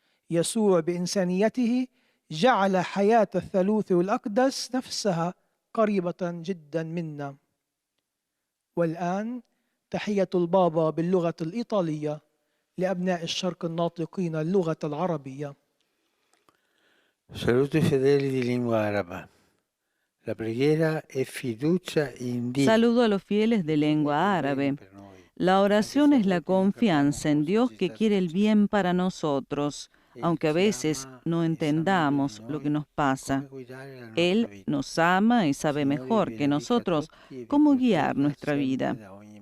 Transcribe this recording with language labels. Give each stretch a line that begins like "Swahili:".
Arabic: يسوع بإنسانيته جعل حياة الثالوث الأقدس نفسها قريبة جدا منا. والآن تحية البابا باللغة الإيطالية لأبناء الشرق الناطقين اللغة العربية.
Italian: Saluto i fedeli di lingua araba. La preghiera è fiducia in Dio.
Spanish: Saludo a los fieles de lengua árabe. La oración es la confianza en Dios que quiere el bien para nosotros, aunque a veces no entendamos lo que nos pasa. Él nos ama y sabe mejor que nosotros cómo guiar nuestra vida.